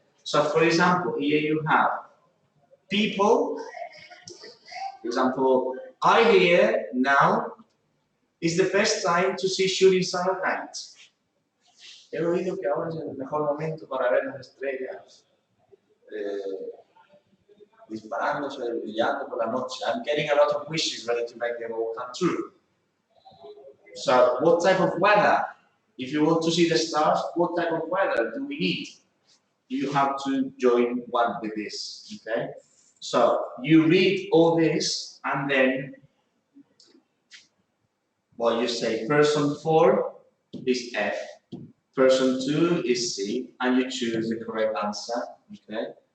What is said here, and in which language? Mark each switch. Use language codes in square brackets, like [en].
[en] So for example, here you have people, for example, I hear now is the best time to see shooting star at night. [es] He oído que ahora es el mejor momento para ver las estrellas disparándose, brillando por la noche. [en] I'm getting a lot of wishes ready to make them all come true. So, what type of weather? If you want to see the stars, what type of weather do we need? You have to join one with this, okay? So, you read all this, and then, well, you say person 4 is F, person 2 is C, and you choose the correct answer, okay?